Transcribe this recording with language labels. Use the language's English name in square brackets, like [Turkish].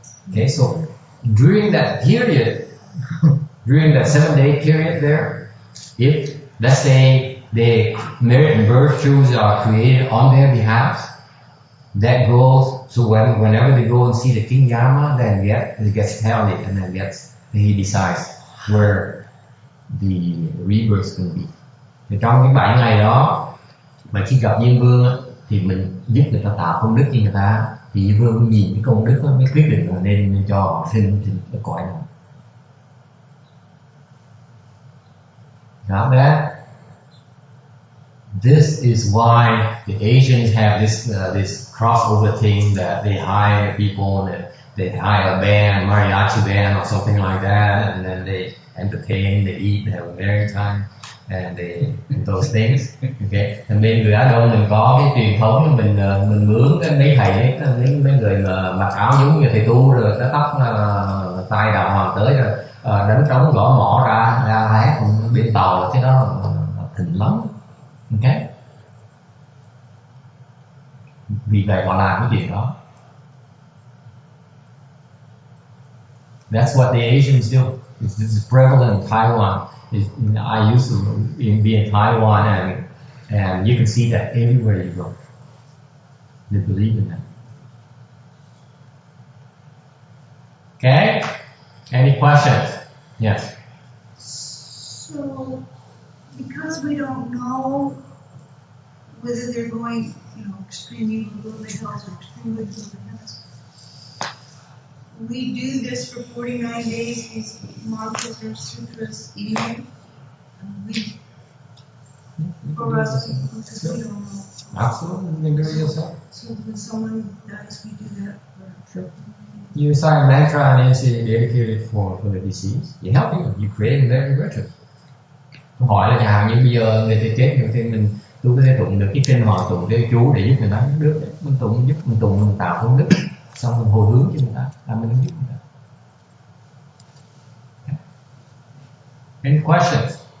[English] Okay, so during that period, during that 7-day period there, if let's say the merit and virtues are created on their behalf, that goes. So whenever they go and see the King Yama, then it gets tallied, and then he decides where the rebirth can be. [Vietnamese] Thì trong cái 7 ngày đó mà khi gặp Diêm Vương thì mình giúp người ta tạo công đức cho người ta, thì Diêm Vương nhìn cái công đức đó mới quyết định là nên cho họ sinh ở cõi nào. [English] Got that? This is why the Asians have this crossover thing that they hire people, that they hire a band, mariachi band or something like that, and then they entertain, they eat, they have a merry time, and those things. Okay. [Vietnamese] Thì bên người Á Đông mình có cái truyền thống mình mướn cái mấy thầy mấy người mà mặc áo giống như thầy tu rồi cái tóc tai đào hoàng tới rồi đánh trống gõ mõ ra hát bên tàu, cái đó thịnh lắm. Okay. Vì vậy họ làm cái chuyện đó. [English] That's what the Asians do. This is prevalent in Taiwan. I used to be in Taiwan, and you can see that everywhere you go. They believe in that. Okay? Any questions? Yes. So, because we don't know whether they're going, extreme evil to the hills or extreme good to the hills, we do this for 49 days, these mantras or sutras anyway. For us, because we don't know. Absolutely, agree with yourself. So when someone dies, we do that for Sure. You recite a mantra and it's dedicated for the deceased. You help you. You create a very ritual. [Vietnamese] Tôi hỏi là nhà như bây giờ người ta chết rồi thì tôi có thể tụng được cái kinh họ tụng cái chú để giúp người ta đức, mình tụng giúp mình tụng mình tạo công đức, xong mình hồi hướng cho người ta, mình giúp người ta. [English] Okay. Any questions?